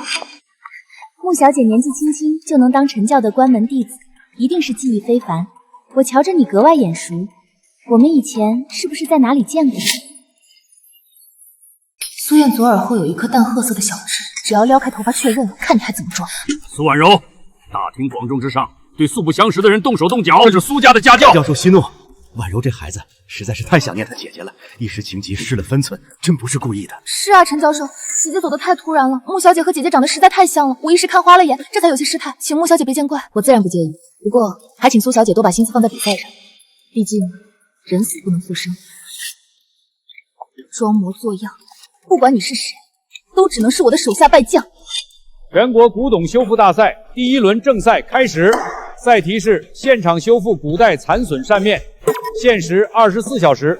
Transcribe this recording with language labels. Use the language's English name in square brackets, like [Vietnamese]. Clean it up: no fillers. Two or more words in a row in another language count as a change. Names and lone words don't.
[Chinese] 穆小姐年紀輕輕就能當陳教的關門弟子，一定是技藝非凡。我瞧着你格外眼熟，我們以前是不是在哪裡見過？蘇燕左耳後有一顆淡褐色的小痣，只要撩開頭髮確認，看你還怎麼裝。蘇婉柔，大庭廣眾之上對素不相識的人動手動腳，這是蘇家的家教。教授息怒，婉柔這孩子實在是太想念她姐姐了，一時情急失了分寸，真不是故意的。是啊，陳教授，姐姐走得太突然了，穆小姐和姐姐長得實在太像了，我一時看花了眼，這才有些失態，請穆小姐別見怪。我自然不介意，不過還請蘇小姐多把心思放在比賽上，畢竟人死不能復生。裝模作樣，不管你是誰，都只能是我的手下敗將。全國古董修復大賽第一輪正賽開始，賽題是現場修復古代殘損扇面，限時24小時。